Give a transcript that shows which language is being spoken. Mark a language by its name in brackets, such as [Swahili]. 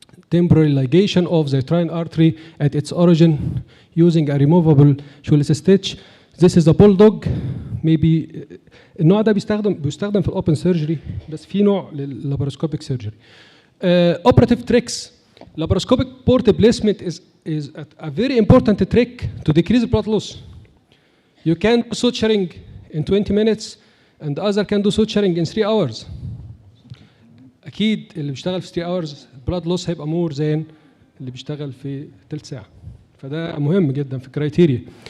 [English] Temporary ligation of the uterine artery at its origin using a removable shoelace stitch. This is a bulldog. [Arabic] Maybe النوع ده بيستخدم في الاوبن سيرجري، بس في نوع لللاباروسكوبيك سيرجري. [English] Operative tricks. Laparoscopic port placement is a very important trick to decrease blood loss. You can do suturing in 20 minutes and the other can do suturing in 3 hours. [Arabic] أكيد اللي بيشتغل في 3 hours [English] blood loss [Arabic] هيبقى [English] more than [Arabic] اللي بيشتغل في تلت ساعة. فده مهم جدا في الكرايتيريا.